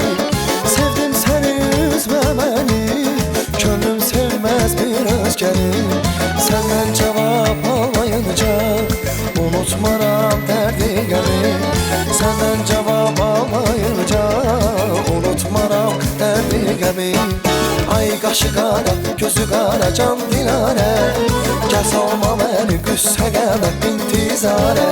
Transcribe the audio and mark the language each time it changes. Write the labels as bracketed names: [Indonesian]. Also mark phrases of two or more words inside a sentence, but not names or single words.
[Turkish] Sevdim seni, üzme beni, könlüm sevmez bir özgeni. Senden cevap almayınca unutmaram derdi gani. Senden cevap almayınca unutmaram derdi gani. [Azerbaijani] Ay qaşı qara, gözü qara, can dilare, gel salma beni güssəyəmə intizare.